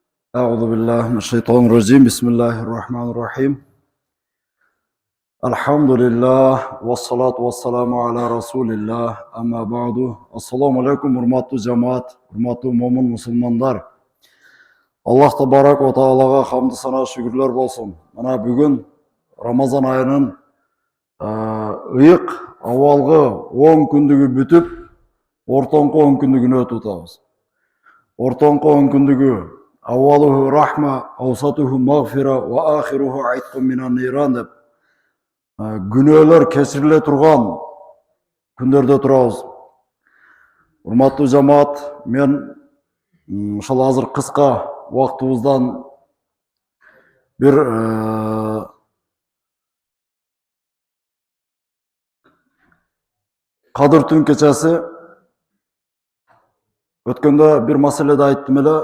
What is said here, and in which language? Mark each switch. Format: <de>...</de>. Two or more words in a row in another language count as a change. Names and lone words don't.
<ar>أعوذ بالله من الشيطان الرجيم بسم الله الرحمن الرحيم الحمد لله والصلاة والسلام على رسول الله أما بعد السلام عليكم</ar> <ky>hurmatly жамаат, hurmatly момын musulmanдар.</ky> <ar>الله تبارك وتعالى</ar> <ky>хамды сана шүгүрлөр болсун. Мына бүгүн Рамазан айынын ыйык абалгы 10 күндүгү бүтүп, ортоңку 10 күндүгүнө өтүп атабыз. Ортоңку 10 күндүгү</ky> <ar>أوله رحمة وأوسطه مغفرة وآخره عتق من النار</ar> <ky>деп күнөөлөр кечириле турган күндөрдө турабыз. Урматтуу жамаат, мен ошол азыр кыска убактыбыздан бир Кадыр түн кечеси өткөндө бир маселеде айттым эле.</ky>